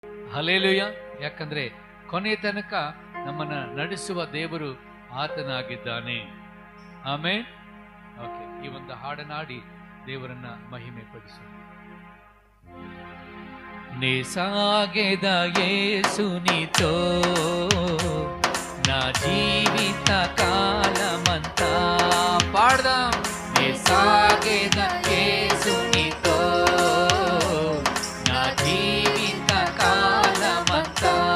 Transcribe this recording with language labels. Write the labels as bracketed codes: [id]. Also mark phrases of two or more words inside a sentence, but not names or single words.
[kn] ಹಲ್ಲೆಲೂಯಾ. ಯಾಕಂದ್ರೆ ಕೊನೆ ತನಕ ನಮ್ಮನ್ನ ನಡೆಸುವ ದೇವರು ಆತನಾಗಿದ್ದಾನೆ. ಆಮೆನ್. ಓಕೆ, ಈ ಒಂದು ಹಾಡನಾಡಿ ದೇವರನ್ನ ಮಹಿಮೆ ಪಡಿಸೋಣ. [te] నే సాగెద యేసునితో నా జీవిత కాలమంతా. పాడదాం. నే సాగెద యేసునితో నా జీవిత కాలమంతా.